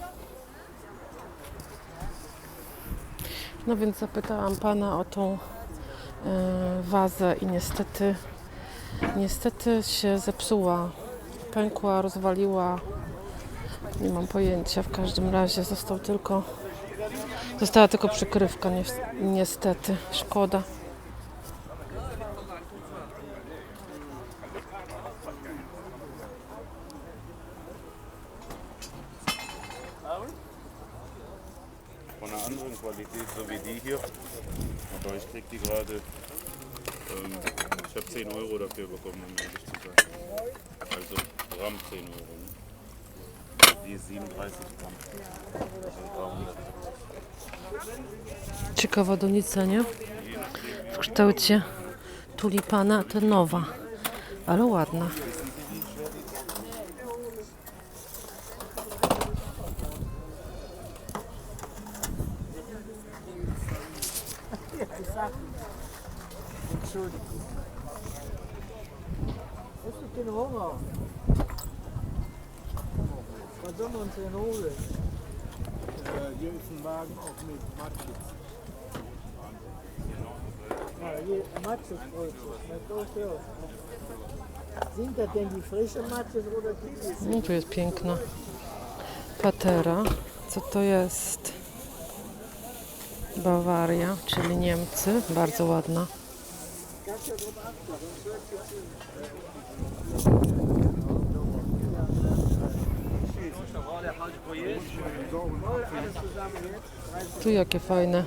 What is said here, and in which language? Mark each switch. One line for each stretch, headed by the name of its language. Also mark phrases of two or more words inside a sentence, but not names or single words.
Polish: No więc zapytałam pana o tą wazę i niestety się zepsuła. Pękła, rozwaliła. Nie mam pojęcia. W każdym razie została tylko przykrywka. Niestety. Szkoda.
German: Von einer anderen Qualität, so wie die hier. Aber ich krieg die gerade, ich habe 10 Euro dafür bekommen, um ehrlich zu sein. Also Gramm 10 Euro. Ne? Die ist 37 Gramm.
Polish: Ciekawa donica, nie? W kształcie tulipana, to nowa, ale ładna.
German: Entschuldigung. Hast du keinen Hunger? Was sollen wir uns denn holen? Hier ist ein Wagen auch mit Matschis. Ja, hier Matschis. Sind das denn die frischen Matschis oder die?
Polish: No, tu jest piękna patera. Co to jest? Bawaria, czyli Niemcy. Bardzo ładna. Tu jakie fajne.